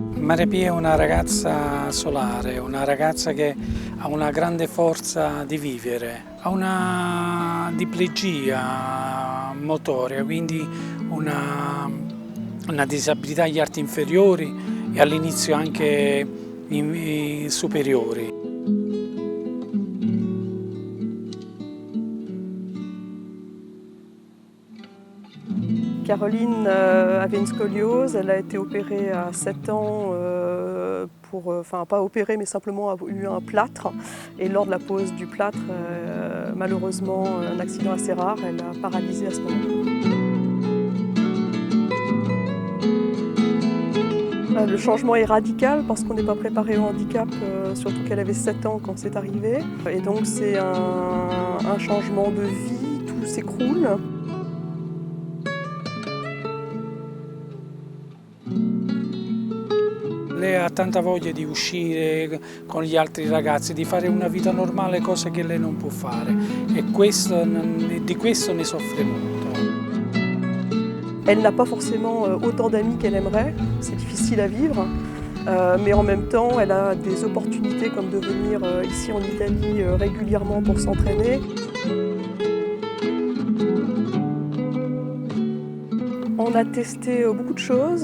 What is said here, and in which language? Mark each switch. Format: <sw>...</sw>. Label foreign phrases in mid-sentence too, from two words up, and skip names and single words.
<it>Maria Pia è una ragazza solare, una ragazza che ha una grande forza di vivere, ha una diplegia motoria, quindi una disabilità agli arti inferiori e all'inizio anche superiori.</it> <fr>Caroline avait une scoliose, elle a été opérée à 7 ans, enfin pas opérée mais simplement a eu un plâtre, et lors de la pose du plâtre, malheureusement un accident assez rare, elle a paralysé à ce moment. Le changement est radical parce qu'on n'est pas préparé au handicap, surtout qu'elle avait 7 ans quand c'est arrivé, et donc c'est un changement de vie, tout s'écroule.</fr> <it>Lei ha tanta voglia di uscire con gli altri ragazzi, di fare una vita normale, cose che lei non può fare, e di questo ne soffre molto.</it> <fr>Elle n'a pas forcément autant d'amis qu'elle aimerait, c'est difficile à vivre, mais en même temps elle a des opportunités comme de venir ici en Italie régulièrement pour s'entraîner. On a testé beaucoup de choses.</fr>